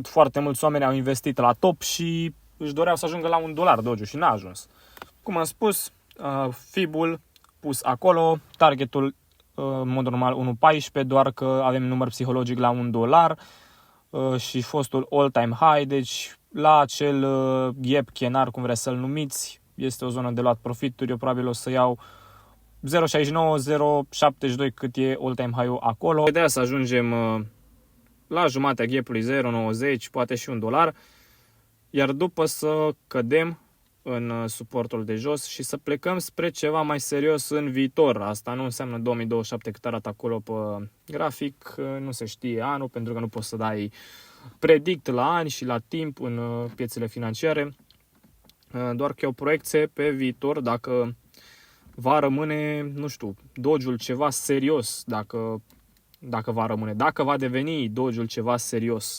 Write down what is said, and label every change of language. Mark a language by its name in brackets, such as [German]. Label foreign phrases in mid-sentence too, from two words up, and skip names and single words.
[Romanian] Foarte mulți oameni au investit la top și își doreau să ajungă la $1 Doge și n-a ajuns. Cum am spus, FIB-ul pus acolo, targetul în mod normal 1.14, doar că avem număr psihologic la $1 și fostul [English] all-time high, [Romanian] deci la acel gap chenar, cum vreți să-l numiți, este o zonă de luat profituri. Eu probabil o să iau 0.69, 0.72 cât e [English] all-time high- [Romanian] ul acolo. Ideea să ajungem la jumatea gap-ului 0.90, poate și $1, iar după să cădem în suportul de jos și să plecăm spre ceva mai serios în viitor. Asta nu înseamnă 2027 cât arată acolo pe grafic, nu se știe anul, pentru că nu poți să dai predict la ani și la timp în piețele financiare, doar că e o proiecție pe viitor, dacă va rămâne, nu știu, Doge-ul ceva serios, dacă va rămâne, dacă va deveni Doge-ul ceva serios.